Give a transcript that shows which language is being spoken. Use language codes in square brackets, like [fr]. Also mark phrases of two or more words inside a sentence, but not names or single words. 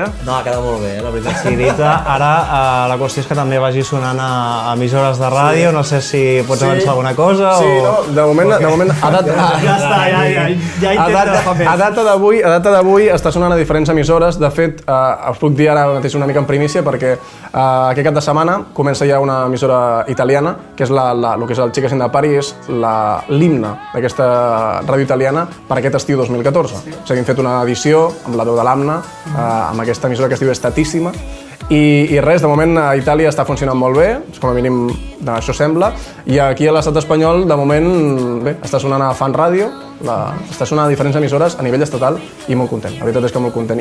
[ca] No, ha quedat molt bé, la veritat sigui dita. Ara la qüestió és que també vagi sonant a emissores de ràdio, no sé si pots avançar alguna cosa Sí, o... no, de moment a data d'avui està sonant a diferents emissores. De fet, us puc dir ara mateix una mica en primícia perquè aquest cap de setmana comença ja una emissora italiana, que és el que és el Chicas in the Party, és l'himne d'aquesta ràdio italiana per aquest estiu 2014. O sigui, hem fet una edició amb la veu de l'Amna, amb aquesta emissora que es diu Estatíssima, i res, de moment a Itàlia està funcionant molt bé, com a mínim això sembla, i aquí a l'estat espanyol, de moment, bé, està sonant a Fan Ràdio, està sonant a diferents emissores a nivell estatal i molt content, la veritat és que molt content.